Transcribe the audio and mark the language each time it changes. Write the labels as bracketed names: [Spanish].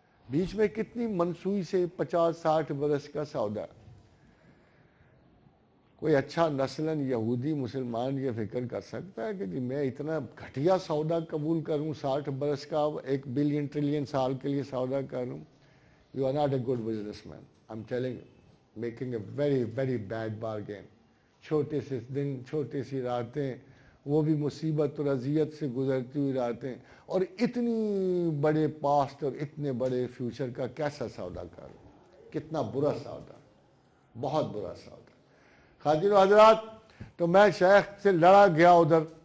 [Urdu] بیچ میں کتنی منسوئی سے 50-60 برس کا سودا. کوئی اچھا نسلاً یہودی مسلمان یہ فکر کر سکتا ہے کہ جی میں اتنا گھٹیا سودا قبول کروں، 60 برس کا 1 بلین ٹریلین سال کے لیے سودا کروں؟ [English] You are not a good businessman. I'm telling you, making a very, very bad bargain. [Urdu] چھوٹے سے دن، چھوٹے سی راتیں، وہ بھی مصیبت اور اذیت سے گزرتی ہوئی راتیں، اور اتنی بڑے پاسٹ اور اتنے بڑے فیوچر کا کیسا سودا کر؟ کتنا برا سودا، بہت برا سودا. خواجین و حضرات، تو میں شیخ سے لڑا گیا ادھر.